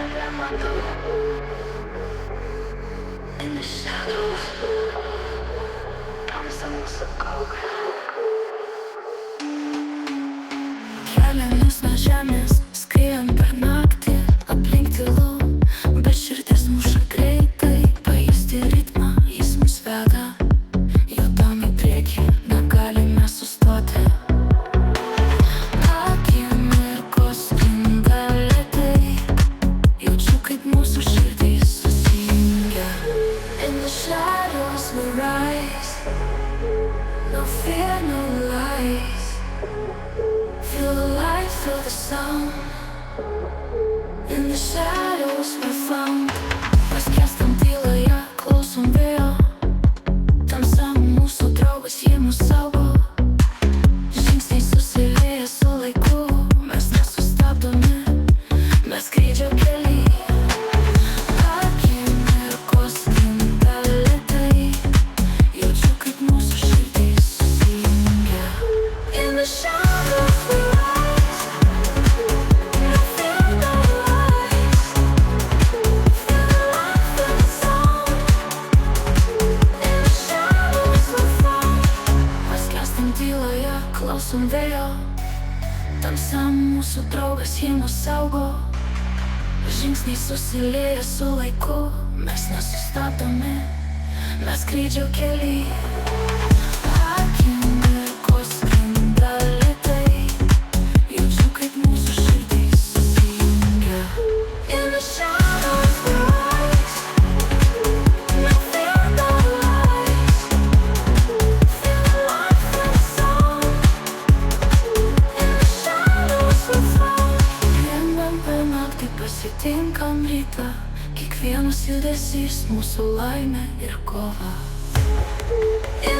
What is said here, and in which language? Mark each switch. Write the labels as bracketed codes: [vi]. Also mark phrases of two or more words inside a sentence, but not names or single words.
[lt] nematau. [en] In the shadows, [lt] tamsa mūsų kaukė. Keliamės nuo žemės, skriejam per naktį, aplink tylu, bet širdis muša greitai, pajusti ritmą, jis mus veda, judam į priekį, negalime sustoti. Akimirkos sklinda lėtai, jaučiu kaip mūsų širdys susijungia. [en] In the shadows we rise, no fear, no lies. Feel the light, feel the sound. In the shadows we're found. [lt] Paskęstam tyloje, klausom vėjo. Tamsa mūsų draugas, ji mus saugo. Žingsniai susilieja su laiku. Mes nesustabdomi, mes skrydžio kely. Akimirkos sklinda lėtai, jaučiu kaip mūsų širdys susijungia. [en] In the shadows we rise, no fear, no lies. Feel the light, feel the sound. In the shadows we're found. [lt] Paskęstam tyloje, klausom vėjo. Tamsa mūsų draugas, ji mus saugo. Žingsniai susilieja su laiku. Mes nesustabdomi, mes skrydžio kely. Akimirkos sklinda lėtai, jaučiu kaip mūsų širdys susijungia. [en] In the shadows we rise, no fear, no lies. Feel the light, feel the sound. In the shadows we found. [lt] Einam per naktį, pasitinkam rytą. Kiekvienas judesys mūsų laimė ir kova.